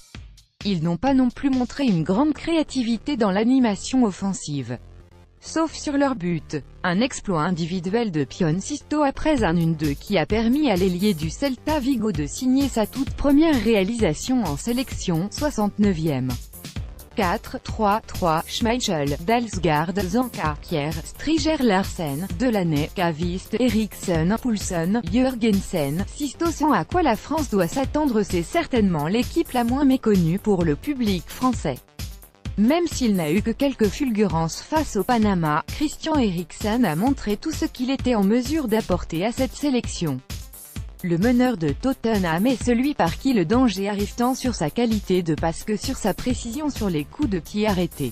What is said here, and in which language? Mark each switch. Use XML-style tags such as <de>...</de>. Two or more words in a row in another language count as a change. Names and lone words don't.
<fr>Ils n'ont pas non plus montré une grande créativité dans l'animation offensive. sauf sur leur but. Un exploit individuel de Pione Sisto après un 1-2 qui a permis à l'ailier du Celta Vigo de signer sa toute première réalisation en sélection, 69e. 4-3-3, Schmeichel, Dalsgaard, Zanka, Kier, Striger Larsen, Delaney, Caviste, Eriksen, Poulsen, Jürgensen, Sisto. Sans à quoi la France doit s'attendre, c'est certainement l'équipe la moins méconnue pour le public français. Même s'il n'a eu que quelques fulgurances face au Panama, Christian Eriksen a montré tout ce qu'il était en mesure d'apporter à cette sélection. Le meneur de Tottenham est celui par qui le danger arrive tant sur sa qualité de passe que sur sa précision sur les coups de pied arrêtés.</fr>